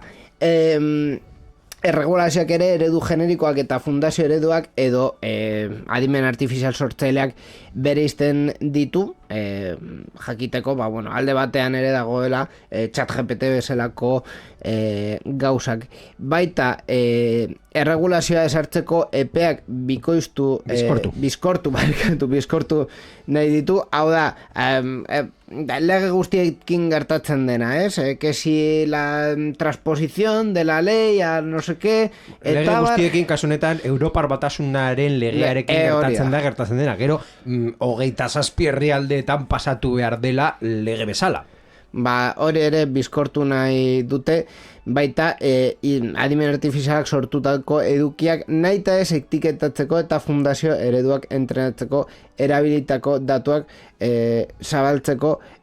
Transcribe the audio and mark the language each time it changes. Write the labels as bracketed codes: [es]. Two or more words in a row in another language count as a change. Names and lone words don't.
[eu] Erregulazioak ere eredu generikoak eta fundazio ereduak edo adimen artifizial sortzaileak bereizten ditu, jakiteko, alde batean ere dagoela ChatGPT bezalako gauzak. Baita erregulazioa esartzeko epeak bizkortu nahi ditu, hau da, lege guztiekin gertatzen dena, [es] que si la transposición de la ley a no sé qué, [eu] lege guztiekin kasunetan Europar Batasunaren legearekin gertatzen dena, gero 27 herrialdeetan pasatu behar dela lege bezala. Hori ere bizkortu nahi dute, baita adimen artifizialak sortutako edukiak nahita ez etiketatzeko eta fundazio ereduak entrenatzeko erabilitako datuak zabaltzeko